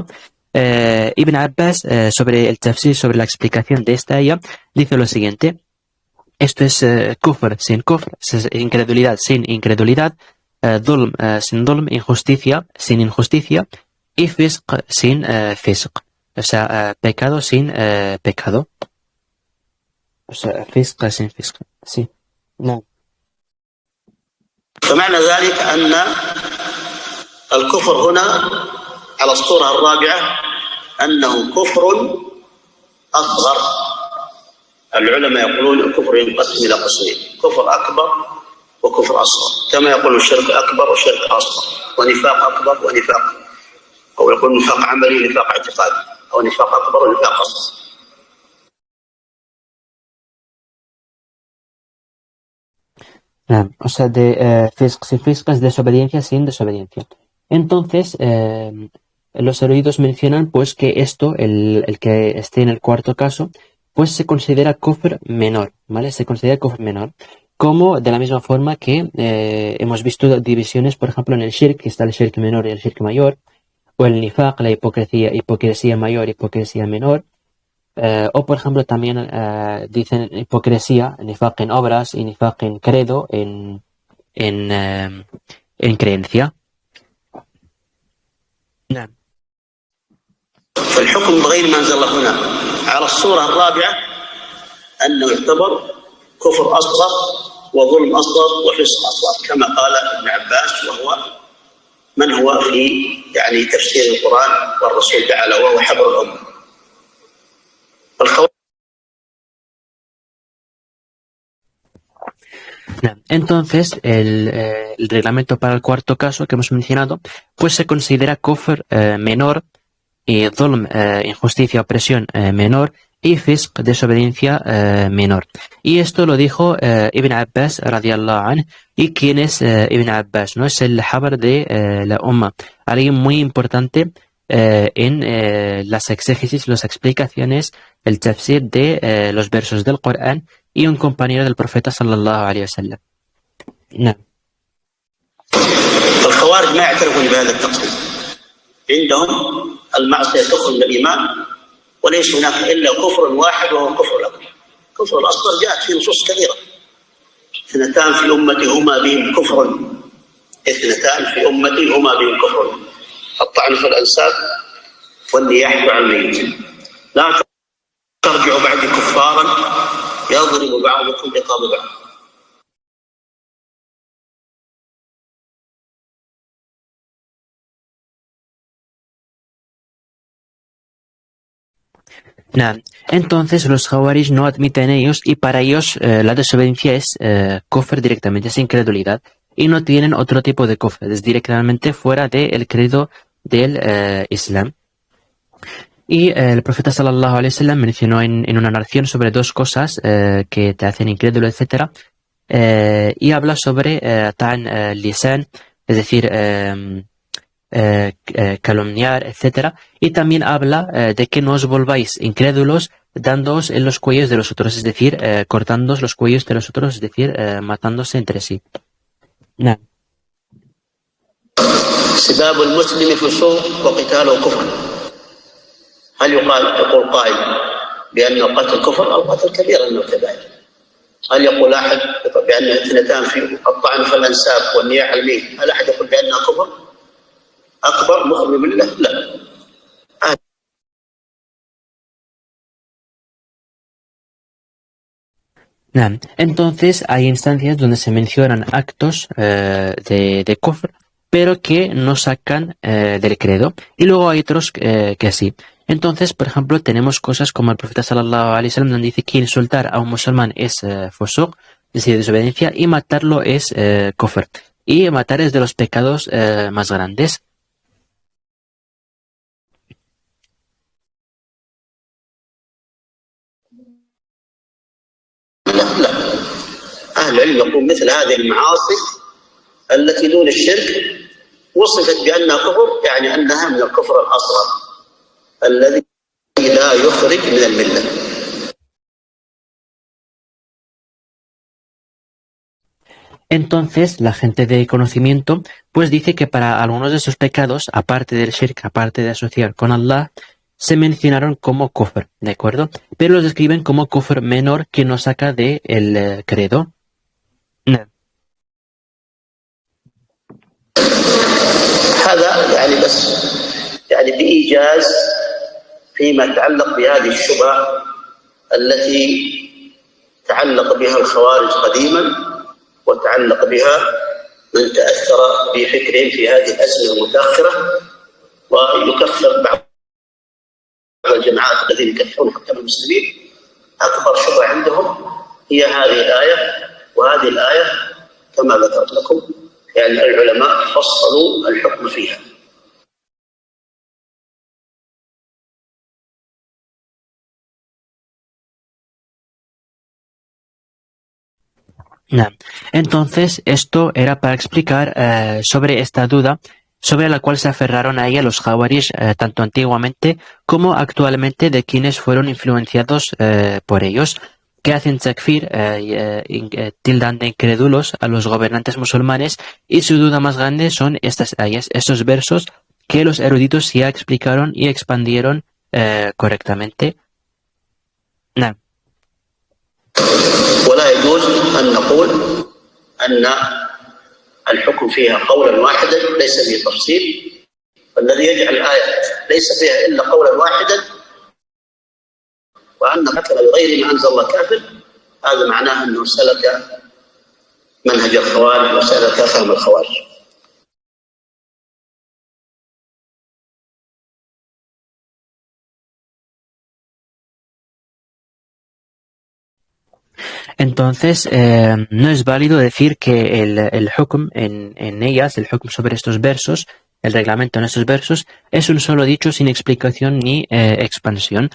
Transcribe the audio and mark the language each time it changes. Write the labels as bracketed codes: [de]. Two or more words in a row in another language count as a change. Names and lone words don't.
[es] Ibn Abbas, sobre el tafsir, sobre la explicación de esta ayah, dice lo siguiente: esto es kufr sin kufr, es incredulidad sin incredulidad, dhulm sin dhulm, injusticia sin injusticia, y fisq sin fisq, o sea, pecado sin pecado, o sea, fisq sin fisq, sí. No. [ar] فمعنى ذلك أن الكفر هنا على الصورة الرابعة أنه كفر أصغر. العلماء يقولون الكفر ينقسم إلى قسمين: كفر أكبر وكفر أصغر، كما يقول الشرك أكبر وشرك أصغر، ونفاق أكبر ونفاق، أو يقول نفاق عملي نفاق اعتقادي، أو نفاق أكبر ونفاق أصغر. [es] O sea, de fisq sin fisq es desobediencia sin desobediencia. Entonces, los eruditos mencionan pues que esto, el que esté en el cuarto caso, pues se considera kufr menor, ¿vale? Se considera kufr menor. Como de la misma forma que hemos visto divisiones, por ejemplo, en el shirk, que está el shirk menor y el shirk mayor, o el nifaq, la hipocresía mayor, hipocresía menor. O por ejemplo también dicen hipocresía, nifaq en obras y nifaq en credo, en creencia. [ar] نعم. فالحكم بغير ما انزل الله هنا على الصوره الرابعه انه يعتبر كفر اصغر وظلم اصغر وفسق اصغر كما قال ابن عباس وهو من هو في يعني تفسير القران والرسول تعالى وهو حبر الامه. [es] Entonces, el reglamento para el cuarto caso que hemos mencionado, pues se considera kufr menor, y dhulm, injusticia, opresión menor, y fisq, desobediencia menor. Y esto lo dijo Ibn Abbas [ar] رضي الله عنه. [es] ¿Y quién es Ibn Abbas? ¿No? Es el habar de la Umma, alguien muy importante en las exégesis, las explicaciones, el tafsir de los versos del Corán, y un compañero del profeta [ar] صلى الله عليه وسلم. نعم. الخوارج ما يعترفون بهذا التقسيم. عندهم المعصية تخرج من الإيمان وليس هناك إلا كفر واحد وهو الكفر الأكبر. الكفر الأصغر جاءت في نصوص كثيرة. اثنتان في أمتي هما بهم كفر. اثنتان في أمتي هما بهم كفر. الطعن في الأنساب والنياحة عن الميت. لا ترجعوا بعد كفارا يضرب بعضكم رقاب بعض. Nah. [es] Entonces los Jawaris no admiten ellos, y para ellos la desobediencia es kufr directamente, es incredulidad, y no tienen otro tipo de kufr, es directamente fuera del credo del Islam. Y el profeta [ar] صلى الله عليه وسلم [es] mencionó en una narración sobre dos cosas que te hacen incrédulo, etc. Y habla sobre [ar] طعن لسان, [es] es decir, calumniar, etc. Y también habla de que no os volváis incrédulos dándoos en los cuellos de los otros, es decir, cortándoos los cuellos de los otros, es decir, matándose entre sí. Nah. [ar] سباب المسلم فسوق وقتاله كفر. هل يقول قائل بأن القتل كفر أو قتل كبير أنه كبائر؟ هل يقول أحد بأن اثنتان في الطعن في الأنساب والنياحة على الميت هل أحد يقول بأنها كفر أكبر مخرج بالله؟ لا. [es] Entonces hay instancias donde se mencionan actos de kufr, pero que no sacan del credo, y luego hay otros que sí. Entonces, por ejemplo, tenemos cosas como el profeta [ar] صلى الله عليه وسلم, [es] donde dice que insultar a un musulmán es fusuq, es decir, desobediencia, y matarlo es kufr. Y matar es de los pecados más grandes. [ar] لا. أهل العلم يقول مثل هذه المعاصي التي دون الشرك وصفت بأنها كفر، يعني أنها من الكفر الأصغر الذي لا يخرج من الملة. [es] Entonces, la gente de conocimiento pues dice que para algunos de esos pecados, aparte del shirk, aparte de asociar con Allah, se mencionaron como kufr, ¿de acuerdo? Pero los describen como kufr menor, que no saca de el credo. No. [ar] هذا يعني بس يعني بإيجاز فيما يتعلق بهذه الشبهة التي تعلق بها الخوارج قديما وتعلق بها من تأثر بفكرهم في هذه الأزمنة المتأخرة، ويكفر بعض الجماعات الذين يكفرون حكام المسلمين. أكبر شبهة عندهم هي هذه الآية، وهذه الآية كما ذكرت لكم يعني العلماء فصلوا الحكم فيها. [es] Entonces, esto era para explicar sobre esta duda sobre la cual se aferraron a ella los Jawaris tanto antiguamente como actualmente, de quienes fueron influenciados por ellos, que hacen takfir, tildan de incrédulos a los gobernantes musulmanes, y su duda más grande son estas ayas, estos versos que los eruditos ya explicaron y expandieron correctamente. [ar] نعم. ولا يجوز أن نقول أن الحكم فيها قولا واحدا ليس فيه تفصيل، فالذي يجعل الآيات ليس فيها إلا قولا واحدا وأن قتل بغير ما أنزل الله كافر، هذا معناه أنه سلك منهج الخوارج وسلك فهم الخوارج. [es] Entonces, no es válido decir que el hukm en ellas, el hukm sobre estos versos, el reglamento en estos versos, es un solo dicho sin explicación ni expansión.